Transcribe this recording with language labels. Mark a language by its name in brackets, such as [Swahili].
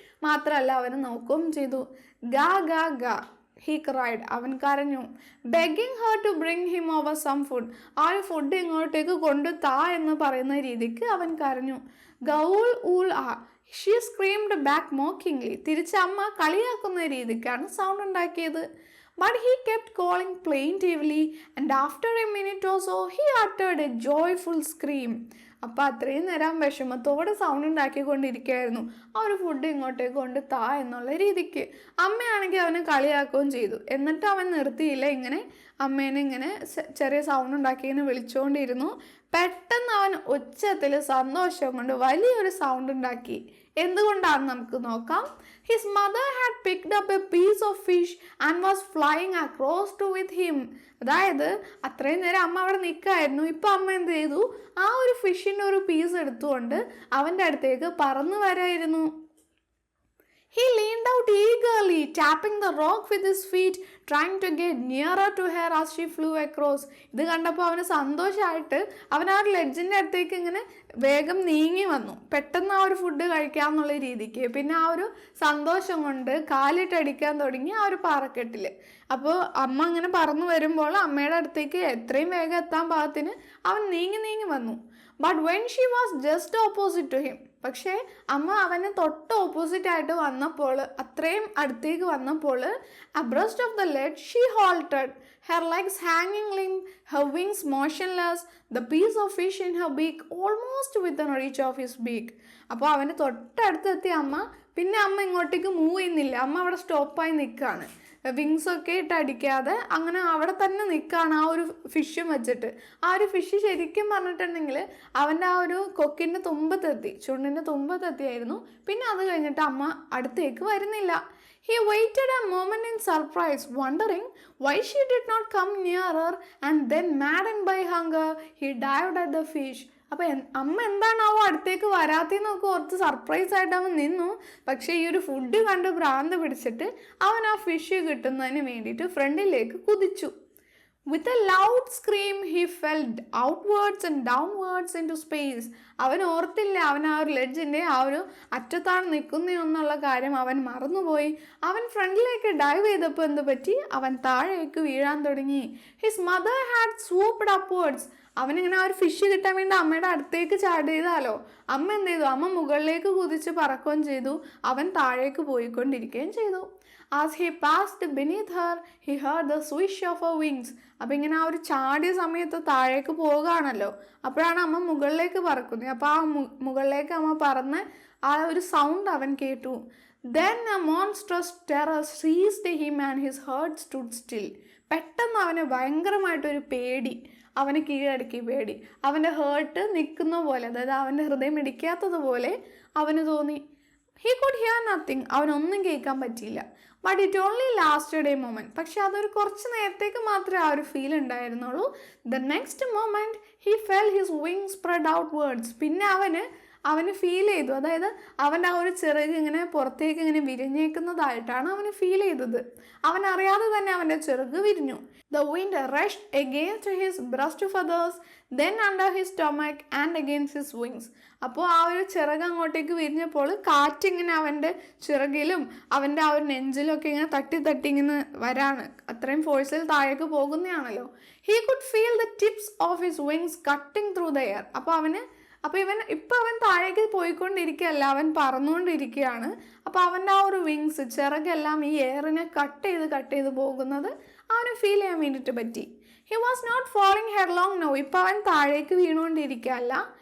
[Malayalam] മാത്രമല്ല അവന് നോക്കുകയും ചെയ്തു. ഗാ ഗാ ഗാ [English] He cried. [Malayalam] അവൻ കരഞ്ഞു. [English] Begging her to bring him over some food. [Malayalam] ആ ഒരു ഫുഡ് ഇങ്ങോട്ടേക്ക് കൊണ്ടു താ എന്ന് പറയുന്ന രീതിക്ക് അവൻ കരഞ്ഞു. [English] ഗൗൾ ഊൾ ആ. She screamed back mockingly. [Malayalam] തിരിച്ച് അമ്മ കളിയാക്കുന്ന രീതിക്കാണ് സൗണ്ട് ഉണ്ടാക്കിയത്. [English] But he kept calling plaintively and after a minute or so he uttered a joyful scream. [Malayalam] അപ്പോൾ അത്രയും നേരം വിഷമത്തോടെ സൗണ്ട് ഉണ്ടാക്കിക്കൊണ്ടിരിക്കുകയായിരുന്നു. ആ ഒരു ഫുഡ് ഇങ്ങോട്ടേക്ക് കൊണ്ട് താ എന്നുള്ള രീതിക്ക്. അമ്മയാണെങ്കിൽ അവനെ കളിയാക്കുകയും ചെയ്തു. എന്നിട്ട് അവൻ നിർത്തിയില്ല, ഇങ്ങനെ അമ്മേനെ ഇങ്ങനെ ചെറിയ സൗണ്ട് ഉണ്ടാക്കി ഇങ്ങനെ വിളിച്ചുകൊണ്ടിരുന്നു. പെട്ടെന്ന് അവൻ ഉച്ചത്തിൽ സന്തോഷം കൊണ്ട് വലിയൊരു സൗണ്ട് ഉണ്ടാക്കി. എന്തുകൊണ്ടാണെന്ന് നമുക്ക് നോക്കാം. [English] His mother had picked up a piece of fish and was flying across to with him. [Malayalam] അതായത് അത്രയും നേരം അമ്മ അവിടെ നിൽക്കായിരുന്നു. ഇപ്പം അമ്മ എന്ത് ചെയ്തു, ആ ഒരു ഫിഷിൻ്റെ ഒരു പീസ് എടുത്തുകൊണ്ട് അവൻ്റെ അടുത്തേക്ക് പറന്നു വരായിരുന്നു. [English] He leaned out eagerly, tapping the rock with his feet, trying to get nearer to her as she flew across. [Malayalam] ഇത് കണ്ടപ്പോൾ അവന് സന്തോഷമായിട്ട് അവൻ ആ ഒരു ലെഡ്ജിൻ്റെ അടുത്തേക്ക് ഇങ്ങനെ വേഗം നീങ്ങി വന്നു, പെട്ടെന്ന് ആ ഒരു ഫുഡ് കഴിക്കാമെന്നുള്ള രീതിക്ക്. പിന്നെ ആ ഒരു സന്തോഷം കൊണ്ട് കാലിട്ടടിക്കാൻ തുടങ്ങി ആ ഒരു പാറക്കെട്ടിൽ. അപ്പോൾ അമ്മ ഇങ്ങനെ പറന്നു വരുമ്പോൾ അമ്മയുടെ അടുത്തേക്ക് എത്രയും വേഗം എത്താൻ പാകത്തിന് അവൻ നീങ്ങി വന്നു. [English] But when she was just opposite to him, [Malayalam] പക്ഷേ അമ്മ അവന് തൊട്ട് ഓപ്പോസിറ്റ് ആയിട്ട് വന്നപ്പോൾ, അത്രയും അടുത്തേക്ക് വന്നപ്പോൾ, [English] abreast of the ledge she halted, her legs hanging limp, her wings motionless, the piece of fish in her beak almost within reach of his beak. [Malayalam] അപ്പോൾ അവന് തൊട്ടടുത്തെത്തിയ അമ്മ, പിന്നെ അമ്മ ഇങ്ങോട്ടേക്ക് മൂവ് ചെയ്യുന്നില്ല, അമ്മ അവിടെ സ്റ്റോപ്പായി നിൽക്കുകയാണ്. വിങ്സ് ഒക്കെ ഇട്ട് അടിക്കാതെ അങ്ങനെ അവിടെ തന്നെ നിൽക്കുകയാണ് ആ ഒരു ഫിഷും വെച്ചിട്ട്. ആ ഒരു ഫിഷ് ശരിക്കും പറഞ്ഞിട്ടുണ്ടെങ്കിൽ അവൻ്റെ ആ ഒരു കൊക്കിൻ്റെ തുമ്പത്തെത്തി, ചുണ്ടിൻ്റെ തുമ്പത്തെത്തിയായിരുന്നു. പിന്നെ അത് കഴിഞ്ഞിട്ട് അമ്മ അടുത്തേക്ക് വരുന്നില്ല. [English] He waited a moment in surprise, wondering why she did not come nearer, and then maddened by hunger, he dived at the fish. [Malayalam] അപ്പോൾ അമ്മ എന്താണാവോ അടുത്തേക്ക് വരാത്തേന്നൊക്കെ ഓർത്ത് സർപ്രൈസ് ആയിട്ട് അവൻ നിന്നു. പക്ഷേ ഈ ഒരു ഫുഡ് കണ്ട് ഭ്രാന്ത് പിടിച്ചിട്ട് അവൻ ആ ഫിഷ് കിട്ടുന്നതിന് വേണ്ടിയിട്ട് ഫ്രണ്ടിലേക്ക് കുതിച്ചു. [English] With a loud scream, he fell outwards and downwards into space. [Malayalam] അവൻ ഓർത്തില്ല അവൻ ആ ഒരു ലെഡ്ജിൻ്റെ ആ ഒരു അറ്റത്താണ് നിൽക്കുന്നതെന്നുള്ള കാര്യം അവൻ മറന്നുപോയി. അവൻ ഫ്രണ്ടിലേക്ക് ഡൈവ് ചെയ്തപ്പോൾ എന്ത് പറ്റി? അവൻ താഴേക്ക് വീഴാൻ തുടങ്ങി. [English] His mother had swooped upwards. [Malayalam] അവനിങ്ങനെ ആ ഒരു ഫിഷ് കിട്ടാൻ വേണ്ടി അമ്മയുടെ അടുത്തേക്ക് ചാടിയതാലോ. അമ്മ എന്ത് ചെയ്തു? അമ്മ മുകളിലേക്ക് കുതിച്ച് പറക്കുകയും ചെയ്തു, അവൻ താഴേക്ക് പോയിക്കൊണ്ടിരിക്കുകയും ചെയ്തു. [English] As he passed beneath her, he heard the swish of her wings. [Malayalam] അപ്പം ഇങ്ങനെ ആ ഒരു ചാടിയ സമയത്ത് താഴേക്ക് പോവുകയാണല്ലോ, അപ്പോഴാണ് അമ്മ മുകളിലേക്ക് പറക്കുന്നത്. അപ്പോൾ ആ മുകളിലേക്ക് അമ്മ പറന്ന് ആ ഒരു സൗണ്ട് അവൻ കേട്ടു. [English] Then a monstrous terror seized him and his heart stood still. [Malayalam] പെട്ടെന്ന് അവന് ഭയങ്കരമായിട്ടൊരു പേടി അവന് കീഴടക്കി. പേടി അവൻ്റെ ഹേർട്ട് നിൽക്കുന്ന പോലെ, അതായത് അവൻ്റെ ഹൃദയം ഇടിക്കാത്തതുപോലെ അവന് തോന്നി. [English] He could hear nothing. [Malayalam] അവനൊന്നും കേൾക്കാൻ പറ്റിയില്ല. [English] But it only lasted a moment. [Malayalam] പക്ഷെ അതൊരു കുറച്ച് നേരത്തേക്ക് മാത്രമേ ആ ഒരു ഫീൽ ഉണ്ടായിരുന്നുള്ളൂ. [English] The next moment he felt his wing spread outwards. [Malayalam] പിന്നെ അവന് ഫീൽ ചെയ്തു, അതായത് അവൻ്റെ ആ ഒരു ചിറക് ഇങ്ങനെ പുറത്തേക്ക് ഇങ്ങനെ വിരിഞ്ഞേക്കുന്നതായിട്ടാണ് അവന് ഫീൽ ചെയ്തത്. അവനറിയാതെ തന്നെ അവൻ്റെ ചിറക് വിരിഞ്ഞു. [English] The wind rushed against his breast feathers, then under his stomach and against his wings. [Malayalam] അപ്പോൾ ആ ഒരു ചിറക് അങ്ങോട്ടേക്ക് വിരിഞ്ഞപ്പോൾ കാറ്റിങ്ങനെ അവൻ്റെ ചിറകിലും അവൻ്റെ ആ ഒരു നെഞ്ചിലും ഒക്കെ ഇങ്ങനെ തട്ടി ഇങ്ങനെ വരാണ്. അത്രയും ഫോഴ്സിൽ താഴേക്ക് പോകുന്നതാണല്ലോ. [English] He could feel the tips of his wings cutting through the air. [Malayalam] അപ്പോൾ അവൻ താഴേക്ക് പോയിക്കൊണ്ടിരിക്കുകയല്ല, അവൻ പറന്നുകൊണ്ടിരിക്കുകയാണ്. അപ്പോൾ അവൻ്റെ ആ ഒരു വിങ്സ്, ചിറകെല്ലാം ഈ എയറിനെ കട്ട് ചെയ്ത് പോകുന്നത് അവന് ഫീൽ ചെയ്യാൻ വേണ്ടിയിട്ട് പറ്റി. [English] He was not falling headlong now. [Malayalam] ഇപ്പോൾ അവൻ താഴേക്ക് വീണുകൊണ്ടിരിക്കുകയല്ല.